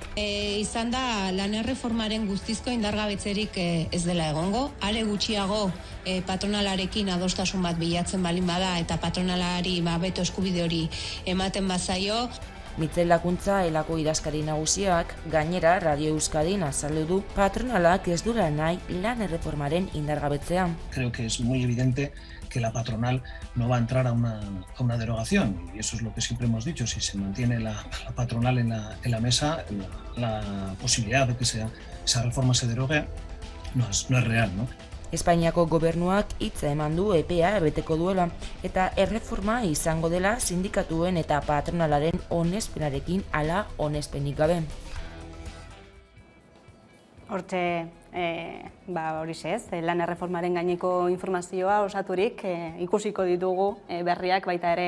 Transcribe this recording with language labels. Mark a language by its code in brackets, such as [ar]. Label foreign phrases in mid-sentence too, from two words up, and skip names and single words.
[eu] Izan da lan erreformaren guztizko indargabetzerik ez dela egongo, are gutxiago patronalarekin adostasun bat bilatzen balin bada eta patronalari beto eskubide hori ematen bazaio. Mitzel Lakuntza Elako idazkari nagusiak gainera Radio Euskadin azaldu du patronalak ez duela nahi lan erreformaren indargabetzea. [es] Creo que es muy evidente que la patronal no va a entrar a una derogación y eso es lo que siempre hemos dicho, si se mantiene la patronal en la mesa, la posibilidad de que esa reforma se derogue no es real, ¿no? [eu] Espainiako gobernuak hitza eman du epea beteko duela eta erreforma izango dela sindikatuen eta patronalaren onespenarekin ala onespenik gabe. Hortxe, horixe ez, lan erreformaren gaineko informazioa osaturik ikusiko ditugu berriak baita ere